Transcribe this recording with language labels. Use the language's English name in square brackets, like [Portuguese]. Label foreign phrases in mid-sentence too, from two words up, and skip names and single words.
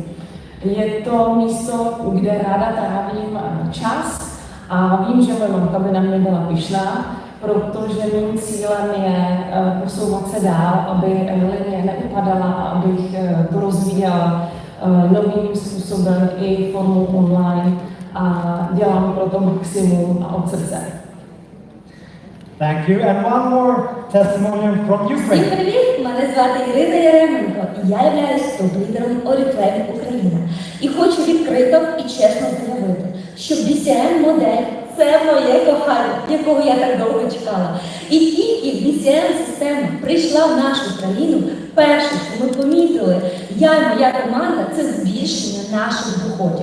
[Czech] Je to místo, kde ráda trávím čas a vím, že moje mamka by na mě byla pyšná, protože mým cílem je posouvat se dál, aby linie neupadala, abych to rozvíjela novým způsobem i formou online a dělám pro to maximum a od srdce. [English] Thank you. And one more testimonial from Ukraine. [Ukrainian] Всім привіт! Мене звати Ірина Яременко і я являюсь топ-лідером Oriflame Україна. І хочу відкрито і чесно заявити, що BCM-модель – це моє кохання, якого я так довго чекала. І тільки BCM-система прийшла в нашу країну, перше, що ми помітили, я і моя команда – це збільшення наших доходів.